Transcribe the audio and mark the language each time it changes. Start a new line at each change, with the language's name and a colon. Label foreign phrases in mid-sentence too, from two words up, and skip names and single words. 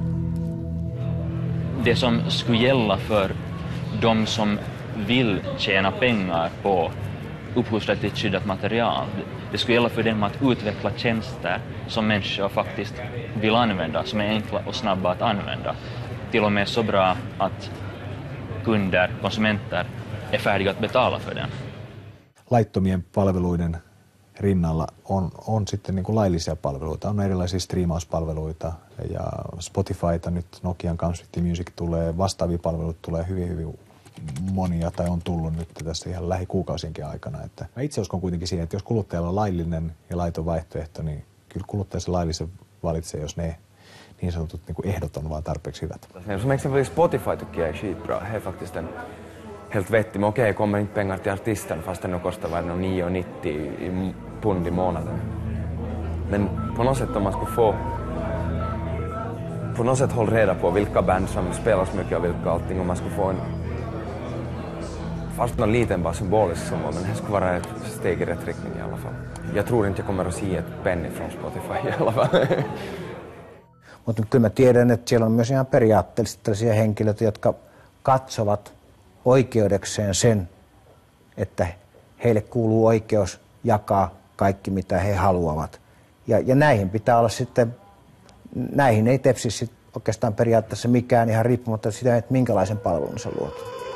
Swedish: Det som skulle gälla för de som vill tjäna pengar på upphovsrättsligt skyddat material, det skulle gälla för dem att utveckla tjänster som människor faktiskt vill använda, som är enkla och snabba att använda. Till och med så bra att kunder, konsumenter är färdiga att betala för den.
Finnish: Laittomien palveluiden rinnalla on sitten niin kuin laillisia palveluita. On erilaisia striimauspalveluita ja Spotifyta nyt Nokian Concept Music tulee, vastaavia palveluita tulee hyvin monia tai on tullut nyt tässä ihan lähikuukausienkin aikana. Että mä itse uskon kuitenkin siihen, että jos kuluttajalla on laillinen ja laiton vaihtoehto, niin kyllä kuluttaja se laillisen valitsee, jos ne niin sanotut niin kuin ehdot on vaan tarpeeksi hyvät.
Swedish: Som exempelvis Spotify tycker jag är skitbra. Det är faktiskt en helt vettig. Men okej, kommer inte pengar till artisten fast den kostar 9,90 pund i månaden. Men på något sätt om man skulle få på något sätt hålla reda på vilka band som spelas mycket och vilka allting, om man skulle få en fast någon liten bara symbolisk summa, men det skulle vara ett steg i rätt riktning i alla fall. Jag tror inte jag kommer att se ett penny från Spotify i alla fall.
Finnish: Mutta kyllä mä tiedän, että siellä on myös ihan periaatteellisesti tällaisia henkilöitä, jotka katsovat oikeudekseen sen, että heille kuuluu oikeus jakaa kaikki, mitä he haluavat. Ja näihin pitää olla sitten, näihin ei tepsi oikeastaan periaatteessa mikään ihan riippumatta siitä, että minkälaisen palvelun sä luot.